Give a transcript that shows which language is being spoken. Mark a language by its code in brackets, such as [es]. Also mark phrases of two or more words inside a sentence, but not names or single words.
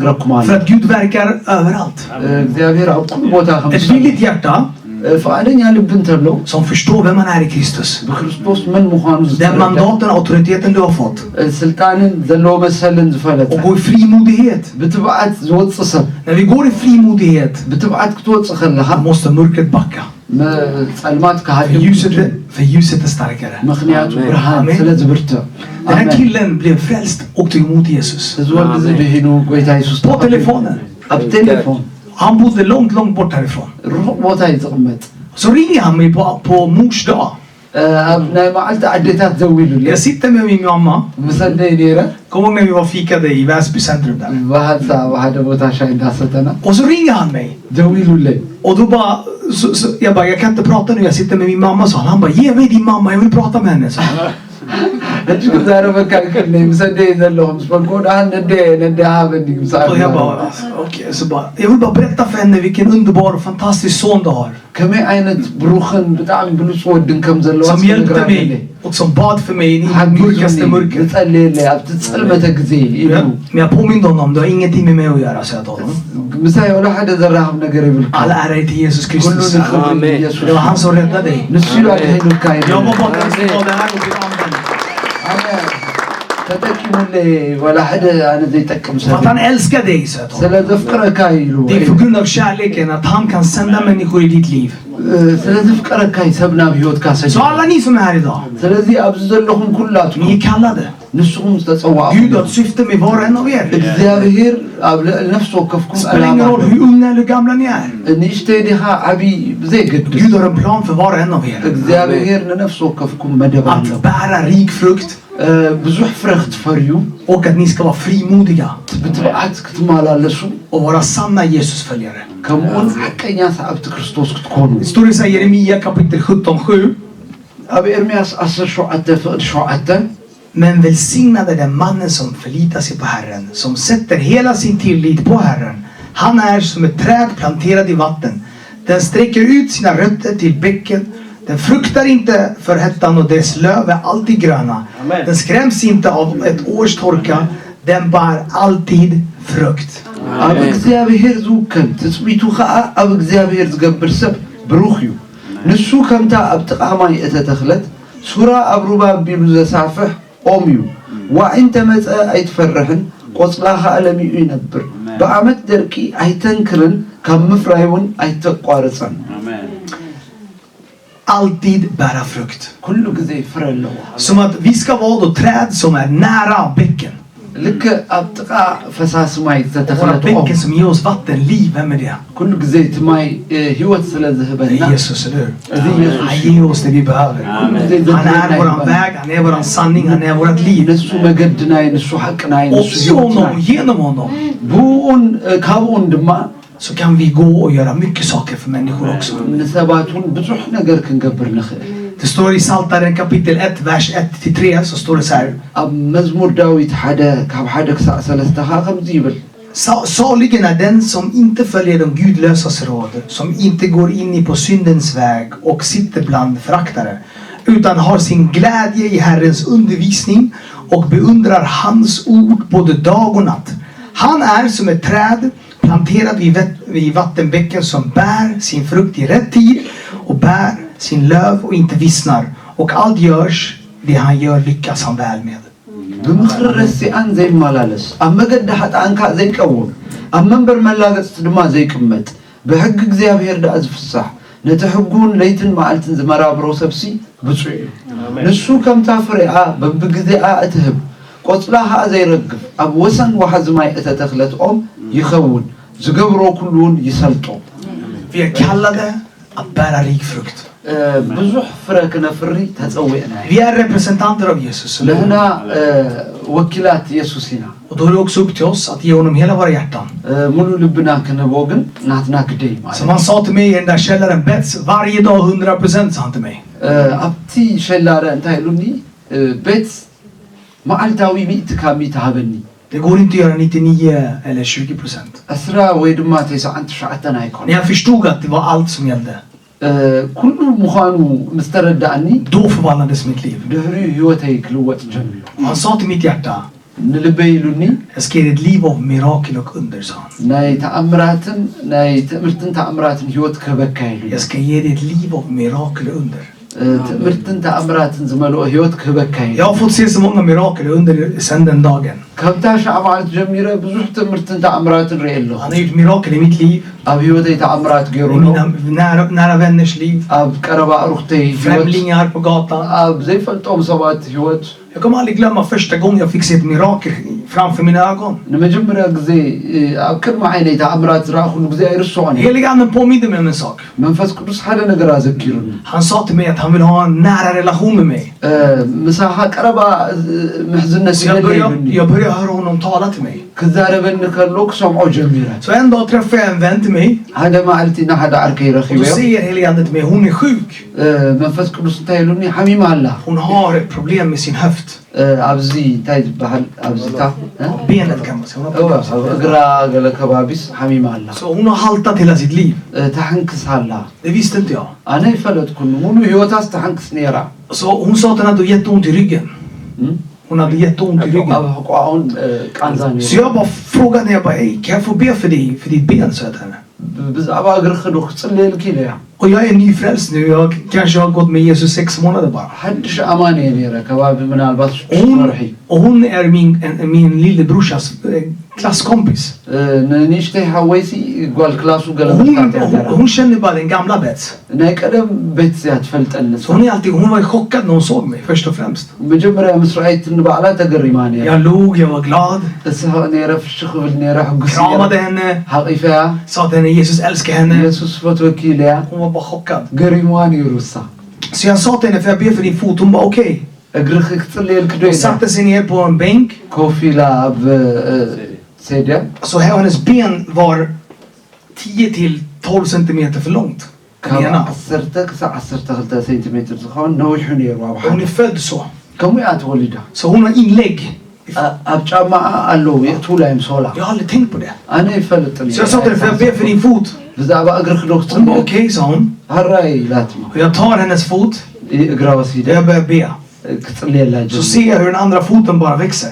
[sv] För [ti] ማለት [sv] att Gud verkar överallt. [ti] እግዚአብሔር ኣብ ኩሉ ቦታ ከም [sv] Ett villigt hjärta [ti] ፈቃደኛ ልብ እንተሎ [sv] som förstår vem man är i Kristus. [ti] በክርስቶስ ምን ምዃኑ [sv] Den [ti] ዝተረዳ [sv] mandaten och auktoriteten du har fått. [ti] ስልጣንን ዘለዎ መሰልን ዝፈለጠ [sv] Och gå i frimodighet. [ti] ብትብዓት ዝወፅእ ሰብ [sv] När vi går i frimodighet [ti] ብትብዓት ክትወፅእ ከለኻ [sv] måste mörkret backa. [ti] ጸልማት [sv] För ljuset är starkare. [ti] ምክንያቱ ብርሃን [sv] Amen. [ti] ስለ ዝብርትዕ [sv] Den här killen blev frälst och tog emot Jesus. [ti] እዚ ወዲ እዚ ብሂኑ ጎይታ ኢየሱስ [sv] På telefonen. [ti] ኣብ ቴሌፎን [sv] Han bodde långt bort härifrån. [ti] ሩቕ ቦታ እዩ ዝቕመጥ [sv] Så ringer han mig på mors dag. [ti] ኣብ ናይ መዓልቲ ዓዴታት ዘው ኢሉለ [sv] Jag sitter med min mamma. [ti] ምሰደይ ነይረ [sv] Kommer ihåg när vi var fikade i Väsby centrum där. [ti] ባህልሳ ኣብ ሓደ ቦታ ሻይ እንዳሰተና [sv] Och så ringer han mig. [ti] ደው ኢሉለይ [sv] Och då bara, jag bara, jag kan inte prata nu, jag sitter med min mamma, sa han. Han bara, ge mig din mamma, jag vill prata med henne, sa han. [ti] ሕጂ ክዛረበካ ይክእልኒ ምሰደይ ዘለኹም ስበልኮ ዳ ነደ ሃበኒ [sv] Och jag bara, okej, så bara, jag vill bara berätta för henne vilken underbar och fantastisk son du har. [ti] ከመይ ዓይነት ብሩኽን ብጣዕሚ ብሉፅ ወድን ከም ዘለዋ [sv] Som hjälpte mig och som bad för mig i det mörkaste mörker. [ti] ዝጸልየለይ ኣብቲ ጸልመተ ግዜ ኢሉ [sv] Men jag påminde honom, du har ingenting med mig att göra, så jag till honom. [ti] ምሳይ ወላ ሓደ ዘራኽብ ነገር ይብልካ [sv] All ära är till Jesus [ti] ኩሉ [sv] Kristus. [ti] ንኽብሪ ኢየሱስ [sv] Det var han som räddade dig. [ti] ንሱ እዩ ኣድሂኑካ [sv] Jag var bara den som var det här och blev använd. [ti] ኣነ ተጠቂሙለይ ወላ ሓደ ኣነ ዘይጠቅም [sv] För att [ti] ሰብ [sv] han älskar dig, så jag till honom. [ti] ስለ ዘፍቅረካ ኢሉ [sv] Det är på grund av kärleken att han kan sända människor i ditt liv. [ti] ስለ ዘፍቅረካ ሰብ ናብ ሂወትካ ሰ [sv] Så alla ni som är här idag, [ti] ስለዚ ኣብዚ ዘለኹም ኩላትኩም [sv] ni är kallade. [ti] ንስኹም ዝተፀዋዕኹም [sv] Gud har ett syfte med var och en av er. [ti] እግዚኣብሔር ኣብ ልዕሊ ነፍሲ ወከፍኩም [sv] Det spelar ingen roll hur unga eller gamla ni är. [ti] ንእሽተይ ዲኻ ዓብይ ብዘይገድስ [sv] Gud har en plan för var och en av er. [ti] እግዚኣብሔር ንነፍሲ ወከፍኩም መደብ ኣሎ [sv] Att bära rik frukt [ti] ብዙሕ ፍረ ክትፈርዩ [sv] och att ni ska vara frimodiga [ti] ብትብዓት ክትመላለሱ [sv] och vara sanna Jesus-följare. [ti] ከምኡውን ሓቀኛ ሰዓብቲ ክርስቶስ ክትኮኑ [sv] Det står i Jeremia kapitel 17:7. [ti] ኣብ ኤርምያስ 17:7 [sv] Men välsignad är den mannen som förlitar sig på Herren, som sätter hela sin tillit på Herren. Han är som ett träd planterad i vatten. Den sträcker ut sina rötter till bäcken. Den fruktar inte för hettan och dess löv är alltid gröna. Amen. Den skräms inte av ett års torka. Den bär alltid frukt. [ti] ኣብ እግዚኣብሔር ዝውከል ትፅቢቱ ከዓ ኣብ እግዚኣብሔር ዝገብር ሰብ ብሩኽ እዩ ንሱ ከምታ ኣብ ጥቓማይ እተተኽለት ሱራ ኣብ ሩባ ኣቢሉ ዘሳፍሕ ኦም እዩ ዋዒ እንተመፀ ኣይትፈርሕን ቆፅላ ከዓ ለሚኡ ይነብር ብዓመት ደርቂ ኣይተንክርን ካብ ምፍራይ እውን ኣይተቋርፀን [sv] Alltid bära frukt. [ti] ኩሉ ግዜ ፍረ ኣለዎ [sv] Som att vi ska vara då träd som är nära bäcken. [ti] ልክ ኣብ ጥቓ ፈሳሲ ማይ [sv] Våra [ti] ዝተተኽለት ኦም [sv] bäcken som ger oss vatten, liv, vem är det? [ti] ኩሉ ግዜ እቲ ማይ ሂወት ስለ [sv] Det [ti] ዝህበና [sv] är Jesus, eller hur? Det är Jesus. Han ger oss det vi behöver. Han är våran väg, han är våran sanning, han är vårat liv. [ti] ንሱ መገድናይ ንሱ ሓቅናይ [sv] Och [ti] ንሱ [sv] i [ti] ሂወትና [sv] honom, genom honom, [ti] ብኡን ካብኡን ድማ [sv] så kan vi gå och göra mycket saker för människor också. [ti] ንሰባት እውን ብዙሕ ነገር ክንገብር ንኽእል [sv] Det står i Psaltaren kapitel 1, vers 1-3, så står det så här. [ti] ኣብ መዝሙር ዳዊት ሓደ ካብ ሓደ ክሳዕ ሰለስተ ኸ ከምዚ ይብል [sv] Saligen är den som inte följer de gudlösas råd, som inte går in i på syndens väg och sitter bland föraktare, utan har sin glädje i Herrens undervisning och beundrar hans ord både dag och natt. Han är som ett träd planterad vid vattenbäcken som bär sin frukt i rätt tid och bär sin löv och inte vissnar, och allt görs det han gör lyckas han väl med. [ti] ብምኽሪ ረሲኣን ዘይመላለስ ኣብ መገዲ ሓጥኣንካ ዘይቀውም ኣብ መንበር መላገፅቲ ድማ ዘይቅመጥ ብሕጊ እግዚኣብሔር ዳኣ ዝፍሳሕ ነቲ ሕጉን ለይትን መዓልትን ዝመራብሮ ሰብሲ ብፁዕ እዩ ንሱ ከምታ ፍሬኣ በብግዜኣ እትህብ ቆፅላ ከዓ ዘይረግፍ ኣብ ወሰን ወሓዚ ማይ እተተኽለት ኦም ይኸውን ዝገብሮ ኩሉ እውን ይሰልጦ [sv] Vi är kallade att bära rik frukt. [ti] ብዙሕ ፍረ ክነፍሪ ተፀዊዕና [sv] Vi är representanter av Jesus. Eller hur? [ti] ንሕና ወኪላት ኢየሱስ ኢና [sv] Och då är det också upp till oss att ge honom hela våra hjärtan. [ti] ሙሉእ ልብና ክንህቦ ግን ናትና ግደይ ማለት [sv] Som han sa till mig i den där källaren, bets varje dag 100%, sa han till mig. [ti] ኣብቲ ሸላረ እንታይ ኢሉኒ ቤት መዓልታዊ ሚእቲ ካብ ሚእቲ ሃበኒ [sv] Det går inte att göra 99 eller 20%. [ti] እስራ ወይ ድማ 99 ኣይኮነ [sv] När jag förstod att det var allt som gällde, [ti] ኩሉ ምዃኑ ምስ ተረዳእኒ [sv] då förvandlades mitt liv. [ti] ድሕሪኡ ህይወተይ ክልወጥ ጀሚሩ [sv] Han sa till mitt hjärta, [ti] ንልበይሉኒ [sv] Jag ska ge ett liv av mirakel och under, sa han. [ti] ናይ ተኣምራትን ናይ ትምህርትን ተኣምራትን ህይወት ከበካይሉ [sv] Jag ska ge dig ett liv av mirakel och under. [ti] ትምህርትን ተኣምራትን ዝመልኦ ህይወት ከበካይሉ [sv] Jag har fått se så många mirakel och under sedan den dagen. [ti] ካብታ ሻዕ መዓልት ጀሚረ ብዙሕ ትምህርትን ተኣምራትን ርኢ ኣለኹ [sv] Han har gjort mirakel i mitt liv, [ti] ኣብ ህይወተይ ተኣምራት [sv] i [ti] ገይሩሎ [sv] mina nära vänners liv, [ti] ኣብ ቀረባ ኣሩኽተይ ህይወት [sv] främlingar på gatan. [ti] ኣብ ዘይፈልጦም ሰባት ህይወት [sv] Jag kommer aldrig glömma första gången jag fick se ett mirakel framför mina ögon. [ti] ንመጀመርያ ግዜ ኣብ ቅድሚ ዓይነይ ተኣምራት ዝረኣኹሉ ግዜ ኣይርስዖን [sv] Helig anden påminde mig om en sak. [ti] መንፈስ ቅዱስ ሓደ ነገር ኣዘኪሩኒ [sv] Han sa till mig att han vill ha en nära relation med mig. [ti] ምሳኻ ቀረባ ምሕዝነት [sv] Så [ti] ይደልየሉኒ [sv] jag började höra honom tala till mig. [ti] ክዛረበኒ ከሎ ክሰምዖ ጀሚረ [sv] Så en dag träffade jag en vän till mig. [ti] ሓደ መዓልቲ ንሓደ ዓርከይ [sv] Och då [ti] ረኺበዮ [sv] säger helig anden till mig, hon är sjuk. [ti] መንፈስ ቅዱስ እንታይ ኢሉኒ ሓሚማ ኣላ [sv] Hon har ett problem med sin höft. [ti] ኣብዚ እንታይ ዝበሃል ኣብዚታ [sv] Benet kan man säga. Hon har problem. [ti] ኣብ እግራ ገለ ከባቢስ ሓሚማ ኣላ [sv] Så hon har haltat hela sitt liv. [ti] ተሓንክስ ኣላ [sv] Det visste inte jag. [ti] ኣነ ይፈለጥኩኒ ሙሉ ህይወታስ ተሓንክስ ነራ [sv] Så hon sa att hon hade jätteont i ryggen. Hon hade jätteont i [ti] ኣብ [sv] ryggen. [ti] ሕቋውን ቃንዛ ነሩ [sv] Så jag bara frågade henne, jag bara, "Ey, kan jag få be för dig, för ditt ben?" sa jag till henne. [ti] ብዛዕባ እግሪ ክዶ ክፅልየልኪ ኢለ እያ [sv] Och jag är nyfrälst nu. Jag kanske har gått med Jesus 6 månader bara. [ti] ሓድሽ ኣማን እየ ነረ ከባቢ ምናልባት ወርሒ [sv] Och hon är min lillebrorsas klasskompis. [ti] ንንእሽተይ ሓወይሲ ጓል ክላሱ ገለ [sv] Och [ti] ምጥቃት እያ ነራ [sv] hon känner bara den gamla Bets. [ti] ናይ ቀደም ቤት እያ ትፈልጠኒ [sv] Så hon var chockad när hon såg mig först och främst. [ti] መጀመርያ ምስ ረኣይት ንባዕላ ተገሪማ ነራ [sv] Jag log, jag var glad. [ti] እስኻ ነረ ፍሽ ክብል ነራ ሕጉስ [sv] Kramade henne. [ti] ሓቂፈ እያ [sv] Sa till henne, Jesus älskar henne. [ti] ኢየሱስ ፈትወኪ ኢለ እያ [sv] Hon var bara chockad. [ti] ገሪምዋ ነይሩ እሳ [sv] Så jag sa till henne, för jag ber för din fot. Hon bara okej. [ti] እግርኺ ክፅልየልክ ዶ [sv] Hon [ti] ኢላ [sv] satte sig ner på en bänk. [ti] ኮፍ ኢላ ኣብ ሴድያ [sv] Så hennes ben var 10 till 12 centimeter för långt. Den [ti] ካብ [sv] ena. [ti] 10 ክሳብ 12 ሴንቲሜትር ዝኸውን ነዊሑ ነይሩ ኣብ [sv] Hon [ti] ሓደ [sv] är född så. [ti] ከምኡ እያ ተወሊዳ [sv] Så hon har inlägg. [ti] ኣብ ጫማኣ ኣለዉ የእትውላ እዮም ሶላ [sv] Jag har aldrig tänkt på det. [ti] ኣነ ይፈልጥኒ [sv] Så jag sa till henne, för jag ber för din fot. [ti] ብዛዕባ እግሪ ክዶ [sv] Hon bara [ti] ክፅልየ [sv] okej, sa hon. [ti] ሃራይ ኢላትማ [sv] Och jag tar hennes fot. [ti] እግራ ወሲደ [sv] Och jag börjar be. [ti] ክፅልየላ [sv] Så [ti] ጀ [sv] ser jag hur den andra foten bara växer.